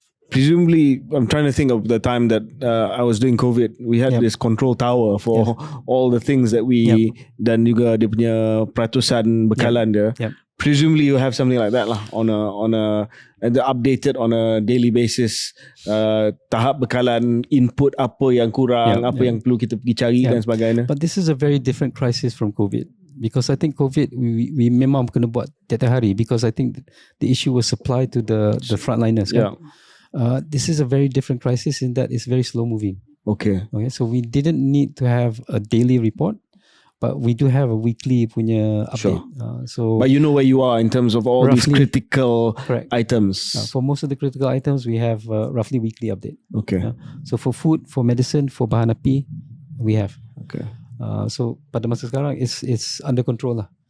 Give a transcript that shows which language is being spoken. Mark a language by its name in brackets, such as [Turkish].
[English] Presumably, I'm trying to think of the time that I was doing COVID. We had this control tower for all the things that we [Malay] dan juga dia punya peratusan bekalan dia. [English] Presumably, you have something like that lah on a updated on a daily basis. [Malay] Tahap bekalan, input apa yang kurang, apa yang perlu kita pergi cari dan sebagainya. [English] But this is a very different crisis from COVID. Because I think COVID, we [Malay] memang kena buat tiap hari [English] because I think the issue was supply to the frontliners. Kan? This is a very different crisis in that it's very slow moving. Okay, so we didn't need to have a daily report, but we do have a weekly punya update. Sure. But you know where you are in terms of all these critical items. For most of the critical items, we have roughly weekly update. Okay. So for food, for medicine, for bahan api, we have. Okay. So [Malay] pada masa sekarang, [English] it's under control lah.